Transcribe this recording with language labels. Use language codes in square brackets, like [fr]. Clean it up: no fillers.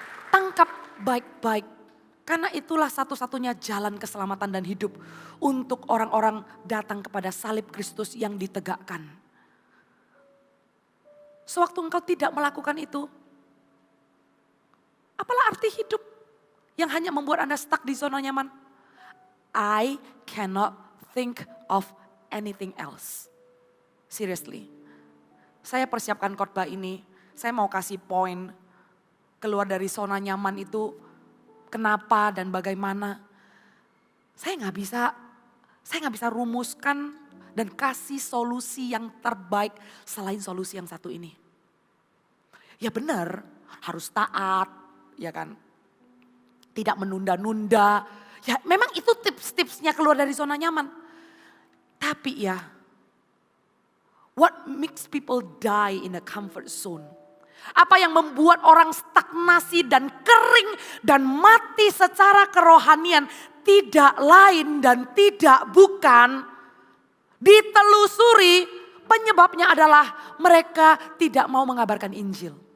[id] Tangkap baik-baik. Karena itulah satu-satunya jalan keselamatan dan hidup untuk orang-orang datang kepada salib Kristus yang ditegakkan. Sewaktu engkau tidak melakukan itu, apalah arti hidup yang hanya membuat Anda stuck di zona nyaman? [en] I cannot think of anything else. Seriously. [id] Saya persiapkan khotbah ini, saya mau kasih poin keluar dari zona nyaman itu. Kenapa dan bagaimana. Saya nggak bisa rumuskan dan kasih solusi yang terbaik selain solusi yang satu ini. Ya benar, harus taat, ya kan. Tidak menunda-nunda. Ya memang itu tips-tipsnya keluar dari zona nyaman. Tapi ya, [en] what makes people die in a comfort zone? [id] Apa yang membuat orang stagnasi dan kering dan mati secara kerohanian tidak lain dan tidak bukan ditelusuri, penyebabnya adalah mereka tidak mau mengabarkan Injil.